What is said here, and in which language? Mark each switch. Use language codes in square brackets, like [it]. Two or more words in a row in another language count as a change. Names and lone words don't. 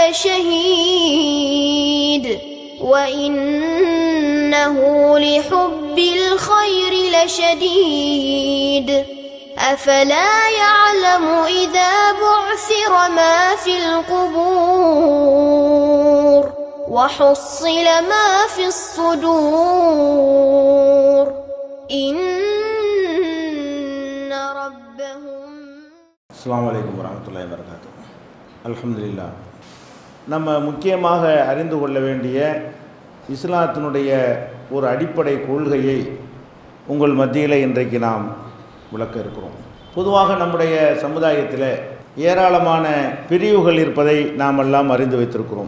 [ar] لشهيد وإنه لحب الخير لشديد أفلا يعلم إذا بعثر ما في القبور وحصل ما في الصدور إن ربهم. السلام عليكم ورحمة الله وبركاته. அல்ஹம்துலில்லாஹ். [ta] நம்ம முக்கியமாக அறிந்து கொள்ள வேண்டிய இஸ்லாத்தினுடைய ஒரு அடிப்படை கொள்கையை உங்கள் மத்தியில் இன்றைக்கு நாம் விளக்க இருக்கிறோம். பொதுவாக நம்முடைய சமுதாயத்தில் ஏராளமான பிரிவுகள் இருப்பதை நாம் எல்லாம் அறிந்து வைத்திருக்கிறோம்.